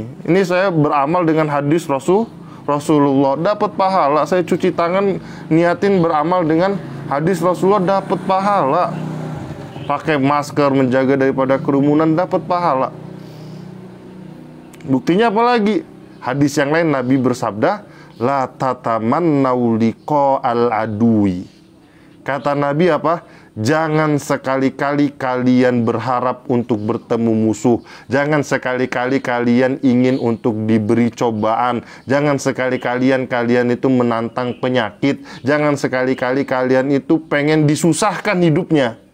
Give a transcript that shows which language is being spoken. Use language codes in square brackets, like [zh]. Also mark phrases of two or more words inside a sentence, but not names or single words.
[id] Ini saya beramal dengan hadis Rasulullah, dapat pahala. Saya cuci tangan, niatin beramal dengan hadis Rasulullah, dapat pahala. Pakai masker, menjaga daripada kerumunan, dapat pahala. Buktinya apa lagi? Hadis yang lain Nabi bersabda, [ar] لا تتمنوا لقاء العدو. [id] Kata Nabi apa? Jangan sekali-kali kalian berharap untuk bertemu musuh. Jangan sekali-kali kalian ingin untuk diberi cobaan. Jangan sekali-kali kalian itu menantang penyakit. Jangan sekali-kali kalian itu pengen disusahkan hidupnya.